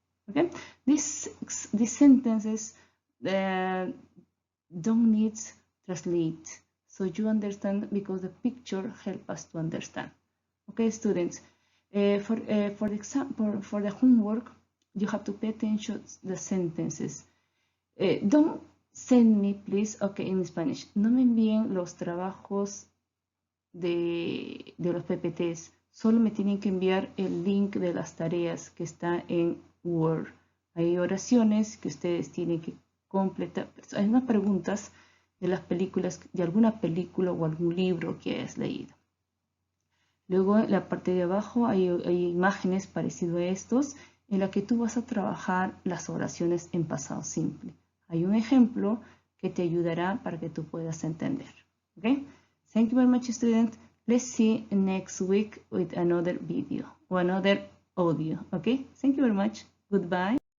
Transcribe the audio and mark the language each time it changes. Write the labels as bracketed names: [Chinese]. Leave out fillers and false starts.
[English] Okay, these sentences don't need translate, so you understand because the picture help us to understand. Okay, students, for the example, for the homework, you have to pay attention to the sentences. Don't send me, please, okay, in Spanish. [Spanish] No me envíen los trabajos de los PPTs. Solo me tienen que enviar el link de las tareas que está en Word. Hay oraciones que ustedes tienen que completar. Hay unas preguntas de las películas, de alguna película o algún libro que hayas leído. Luego en la parte de abajo hay imágenes parecidas a estos en la que tú vas a trabajar las oraciones en pasado simple. Hay un ejemplo que te ayudará para que tú puedas entender. [English] Okay? Thank you very much, students. Let's see next week with another video or another audio. Okay? Thank you very much. Goodbye.